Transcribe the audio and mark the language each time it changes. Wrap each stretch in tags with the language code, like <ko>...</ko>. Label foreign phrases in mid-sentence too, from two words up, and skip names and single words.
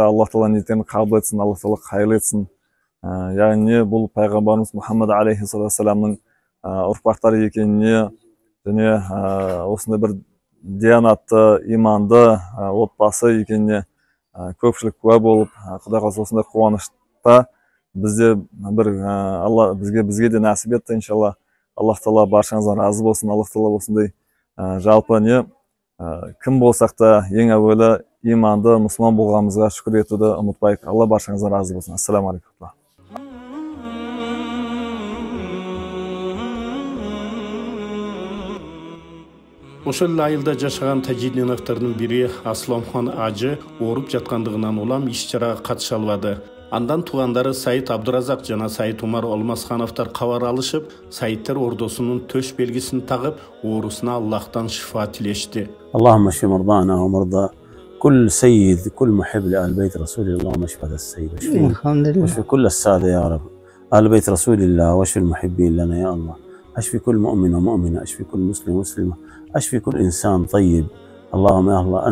<kk>Алла Таала ниеттерін қабыл етсін, Алла Таала қайырлы етсін. Яғни бұл пайғамбарымыз Мұхаммад алейхиссаламның ұрпақтары екеніне, және осындай бір диянатты, иманды отбасы екеніне көпшілік куә болып, Құдай қаласа осындай қуанышта бізде бір бізге де нәсіп етті, иншалла. Аллах Таала баршаңыздан разы болсын. Аллах Таала осындай жалпы кім болсақ та ең әуелі иманды мұсылман болғанымызға шүкір етуді ұмытпайық. Алла баршаңыздан разы болсын.</kk> <ar>السلام عليكم.</ar> <ky>Ошол айылда жашаган Tajidinovдардың бири Aslamxon ажы ооруп жаткандыгынан улам иш-чарага катыша албады. Андан туугандары Said Abdurazak жана Said Umar Olmasxановдор кабар алышып, Saidтер ордосунун төш белгисин тагып, оорусуна Аллахтан шифа тилешти.</ky> <ar>اللهم اشف مرضانا ومرضى كل سيد كل محب لآل بيت رسول الله واشف هذا السيد واشف كل السادة يا رب آل بيت رسول الله واشف المحبين لنا يا الله اشف كل مؤمن ومؤمنة اشف كل مسلم ومسلمة اشف كل إنسان طيب اللهم يا الله</ar>